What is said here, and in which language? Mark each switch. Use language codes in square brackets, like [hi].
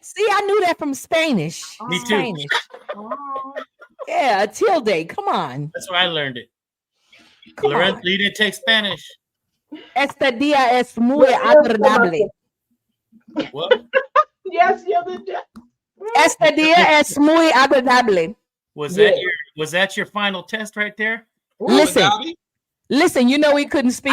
[en] See, I knew that from Spanish. Me too. Spanish. Yeah, a tilde. Come on. That's where I learned it. Lorenzo, you didn't take Spanish. [es] Este día es muy agradable. [en] What? Yes, you did. [es] Este día es muy agradable. [en] Was that your final test right there? Listen. You know he couldn't speak